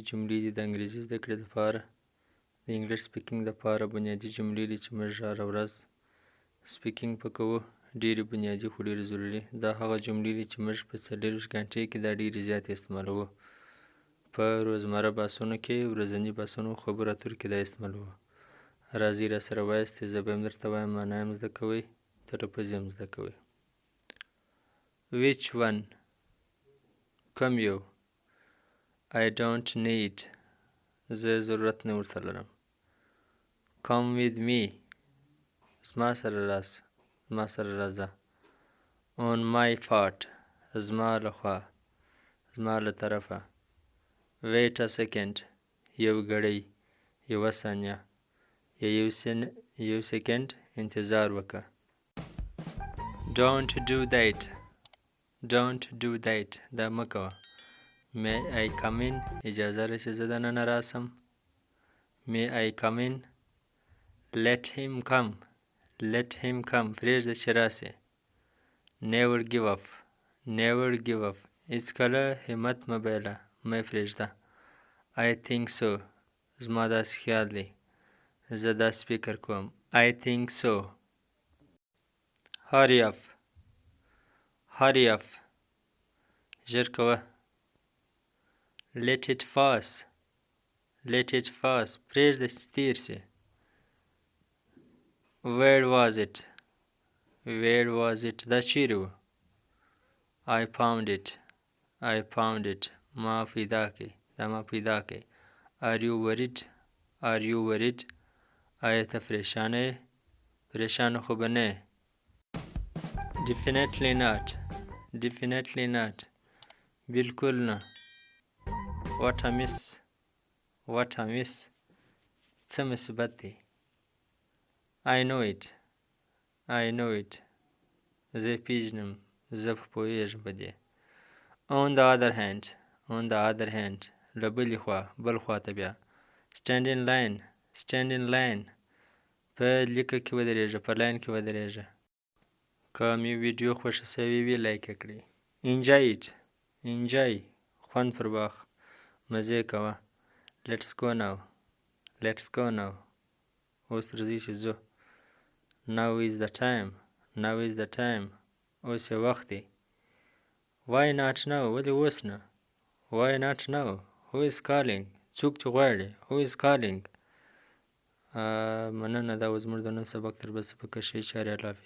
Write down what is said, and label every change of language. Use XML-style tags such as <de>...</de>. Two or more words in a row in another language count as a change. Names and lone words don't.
<ps>جملې دي د انګریزي زده کړې دپاره د انګلیش سپیکینګ دپاره بنیادي جملې دي چې موږ هره ورځ سپیکینګ په کوو ډېرې بنیادي خو ډېرې ضروري دا هغه جملې دي چې موږ په 40 ګنټې کې دا ډېرې زیاتې استعمالوو په روزمره بحثونو کې ورځني بحثونو خبرو اترو کې دا استعمالوو راځئ راسره وایستئ زه به هم درته وایم معنا هم زده کوئ تلفظ هم زده کوئ</ps> <en>Which one</en> <ps>کوم یو</ps> <en>I don't need</en> <ps>زه ضرورت نه ورته لرم</ps> <en>Come with me</en> <ps>زما سره راسه زما سره راځه</ps> <en>On my part</en> <ps>زما له خوا زما له طرفه</ps> <en>Wait a second</en> <ps>یو ګړی یوه ثانیه یا یو سکند انتظار وکړه</ps> <en>Don't do that Don't do that</en> <ps>دا مه کوه</ps> <en>May I come in</en> <ps>اجازه را چې زه دننه راسم</ps> <en>May I come in Let him come Let him come</en> <ps>پرېږده چې راسي</ps> <en>Never give up Never give up</en> <ps>هېڅکله همت مه بایله مه یې پرېږده</ps> <en>I think so</en> <ps>زما داسې خیال دی زه داسې فکر کوم</ps> <en>I think so Hurry up Hurry up</en> <ps>ژر کوه</ps> <en>Let it pass Let it pass</en> <ps>پرېږده چې تېر سي</ps> <en>Where was it Where was it</en> <ps>دا چیرې و</ps> <en>I found it I found it</en> <ps>ما پیدا کړی دا ما پیدا کړی</ps> <en>Are you worried Are you worried آیا</en> <ps>ته پریشانه یې پریشانه خو به نه یې</ps> <en>Definitely not Definitely not</en> <ps>بالکل نه</ps> <en>What a miss What a miss</en> <ps>څه مصیبت دی</ps> <en>I know it I know it</en> <ps>زه پیژنم زه پوهیږم په دې</ps> <en>On the other hand On the other hand</en> <ps>له بلې خوا بل خوا ته بیا</ps> <en>Stand in line Stand in line</en> <ps>په لیکه کې ودرېږه په لاین کې ودرېږه که مې ویډیو خوښه سوې وي لایک یې کړئ</ps> <en>Enjoy it Enjoy</en> <ps>خوند پر واخ مزې کوه</ps> <en>Let's go now Let's go now</en> <ps>اوس راځئ چې ځو</ps> <en>Now is the time Now is the time</en> <ps>اوس یې وخت دی</ps> <en>Why not now</en> <ps>ولې اوس نه</ps> <en>Why not now Who is calling</en> <ps>څوک چې غواړي</ps> <en>Who is calling</en> <ps>مننه دا و زموږ د نن سبق تر بل سبقه ښې چارې الله حافظ</ps>